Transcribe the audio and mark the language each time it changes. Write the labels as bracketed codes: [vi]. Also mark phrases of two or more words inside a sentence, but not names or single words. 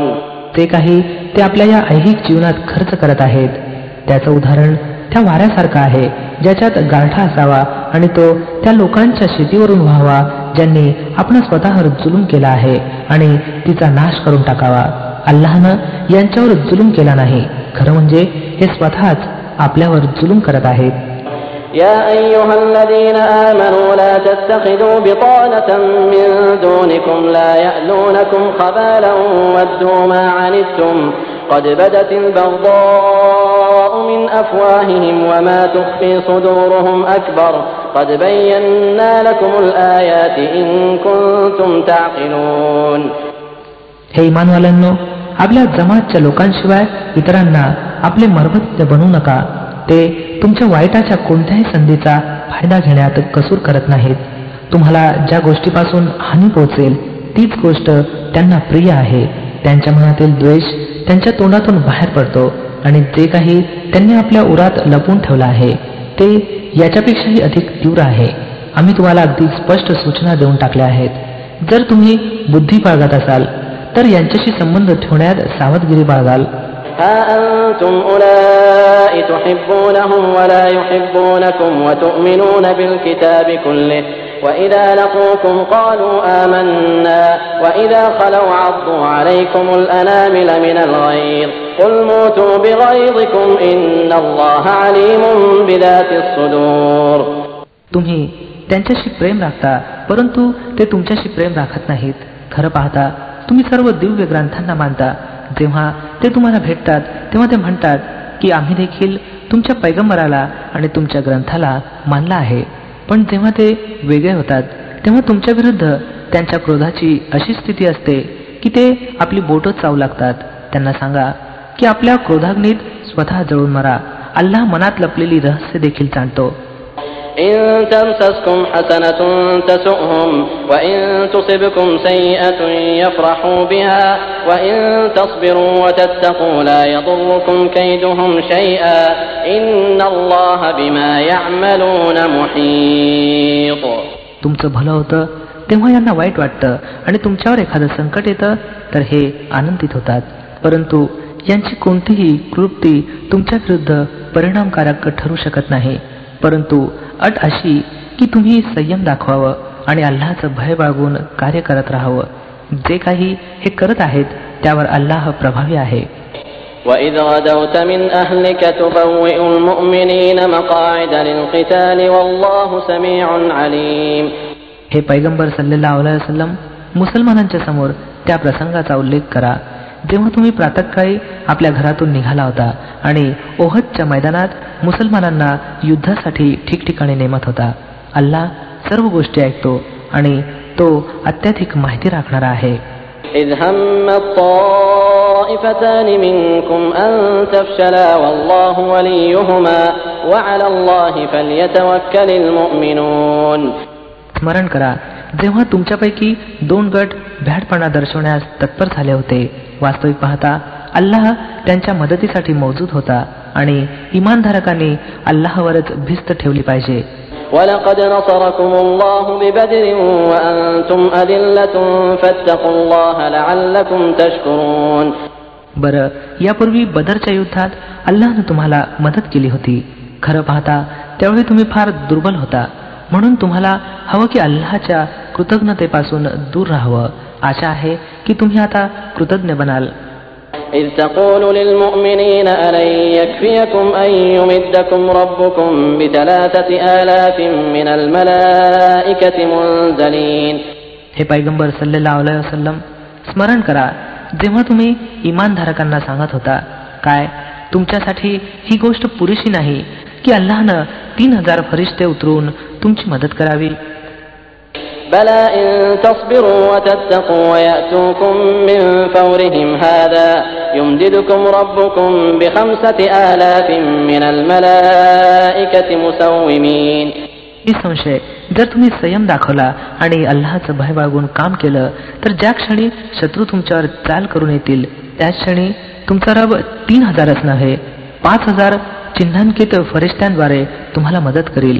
[mr] ते काही ते आपल्या या ऐहिक जीवनात खर्च करत आहेत त्याचं उदाहरण त्या वाऱ्यासारखं आहे ज्याच्यात गारठा असावा आणि तो त्या लोकांच्या शेतीवरून व्हावा ज्यांनी आपण स्वतःवर जुलूम केला आहे आणि तिचा नाश करून टाकावा. अल्लाहनं यांच्यावर जुलूम केला नाही, खरं म्हणजे हे स्वतःच आपल्यावर जुलूम करत आहेत. [ar] يا أيها الذين آمنوا لا تتخذوا بطانة من دونكم لا يألونكم خبالا ودوا ما عنتم قد بدت البغضاء من أفواههم وما تخفي صدورهم أكبر قد بينا لكم الآيات إن كنتم تعقلون. [mr] हे इमानवाल्यांनो, आपल्या जमातच्या लोकांशिवाय इतरांना आपले मर्मत्य बनवू नका. ते तुमच्या वाईटाच्या कोणत्याही संधीचा फायदा घेण्यात कसूर करत नाहीत. तुम्हाला ज्या गोष्टीपासून हानी पोहोचेल तीच गोष्ट त्यांना प्रिय आहे. त्यांच्या मनातील द्वेष त्यांच्या तोंडातून बाहेर पडतो आणि जे काही त्यांनी आपल्या उरात लपवून ठेवलं आहे ते याच्यापेक्षाही अधिक तीव्र आहे. आम्ही तुम्हाला अगदी स्पष्ट सूचना देऊन टाकल्या आहेत. जर तुम्ही बुद्धी बाळगत असाल तर यांच्याशी संबंध ठेवण्यात सावधगिरी बाळगाल. [ar] ها أنتم أولئك تحبونهم ولا يحبونكم وتؤمنون بالكتاب كله وإذا لقوكم قالوا آمنا وإذا خلوا عضوا عليكم الأنامل من الغيظ قل موتوا بغيظكم إن الله عليم بذات الصدور. [mr] तुम्ही त्यांच्याशी प्रेम राखता परंतु ते तुमच्याशी प्रेम राखत नाहीत. खरं पाहता तुम्ही सर्व दिव्य ग्रंथांना मानता. जेव्हा ते तुम्हाला भेटतात तेव्हा ते म्हणतात की आम्ही देखील तुमच्या पैगंबराला आणि तुमच्या ग्रंथाला मानला आहे. पण जेव्हा ते वेगळे होतात तेव्हा तुमच्या विरुद्ध त्यांच्या क्रोधाची अशी स्थिती असते की ते आपली बोटं चावू लागतात. त्यांना सांगा की आपल्या क्रोधाग्नीत स्वतः जळून मरा. अल्लाह मनात लपलेली रहस्य देखील जाणतो. [ar] إن تمسسكم حسنة تسؤهم وإن تصبكم سيئة يفرحوا بها وإن تصبروا وتتقوا لا يضركم كيدهم شيئا إن الله بما يعملون محيط. [mr] तुमचं भलं होतं तेव्हा यांना वाईट वाटतं आणि तुमच्यावर एखादं संकट येतं तर हे आनंदित होतात. परंतु यांची कोणतीही कृती तुमच्या विरुद्ध परिणामकारक ठरू शकत नाही. परंतु अट अशी की तुम्ही संयम दाखवावं आणि अल्लाहचं भय बाळगून कार्य करत राहावं. जे काही हे करत आहेत त्यावर अल्लाह प्रभावी आहे. [ar] وَإِذْ غَدَوْتَ مِنْ أَهْلِكَ تُبَوِّئُ الْمُؤْمِنِينَ مَقَاعِدَ لِلْقِتَالِ وَاللَّهُ سَمِيعٌ عَلِيمٌ. [mr] हे पैगंबर [ar] صلى الله عليه وسلم [mr] मुसलमानांच्या समोर त्या प्रसंगाचा उल्लेख करा जेव्हा तुम्ही प्रातःकाळी आपल्या घरातून निघाला होता आणि ओहदच्या मैदानात मुसलमानांना युद्धासाठी ठिकठिकाणी नेमत होता. अल्लाह सर्व गोष्टी ऐकतो आणि तो अत्याधिक माहिती राखणारा आहे. [ar] إذ هم الطائفتان منكم أن تفشلا والله وليهما وعلى الله فليتوكل المؤمنون. [mr] स्मरण करा जेव्हा तुमच्यापैकी 2 गट भ्याडपणा दर्शवण्यास तत्पर झाले होते. वास्तविक पाहता अल्लाह त्यांच्या मदतीसाठी मौजूद होता आणि इमानधारकांनी अल्लाहवरच भिस्त ठेवली पाहिजे. [ar] وَلَقَدْ نَصَرَكُمُ اللَّهُ بِبَدْرٍ وَأَنْتُمْ أَذِلَّةٌ فَاتَّقُوا اللَّهَ لَعَلَّكُمْ تَشْكُرُونَ. [mr] बरं यापूर्वी बदरच्या युद्धात अल्लाहनं तुम्हाला मदत केली होती. खरं पाहता त्यावेळी तुम्ही फार दुर्बल होता म्हणून तुम्हाला हवं की अल्लाहच्या कृतज्ञतेपासून दूर राहावं. आशा आहे की तुम्ही आता कृतज्ञ बनाल. [ar] إذ تقول للمؤمنين ألن يكفيكم أن يمدكم ربكم ب3,000 من الملائكة منزلين. [mr] हे पैगंबर [ar] صلى الله عليه وسلم [mr] स्मरण करा जेव्हा तुम्ही इमानधारकांना सांगत होता काय तुमच्यासाठी ही गोष्ट पुरेशी नाही की अल्लाहनं 3,000 फरिश्ते उतरून तुमची मदत करावी. [ar] بلى إن تصبروا وتتقوا ويأتوكم من فورهم هذا يمددكم ربكم ب5,000 من الملائكة مسومين. [mr] निसंशय जर तुम्ही संयम दाखवला आणि अल्लाहचं भय बाळगून काम केलं तर ज्या क्षणी शत्रू तुमच्यावर चाल करून येतील त्याच क्षणी तुमचा रब 3,000च नव्हे 5,000 चिन्हांकित फरिश्त्यांद्वारे तुम्हाला मदत करील.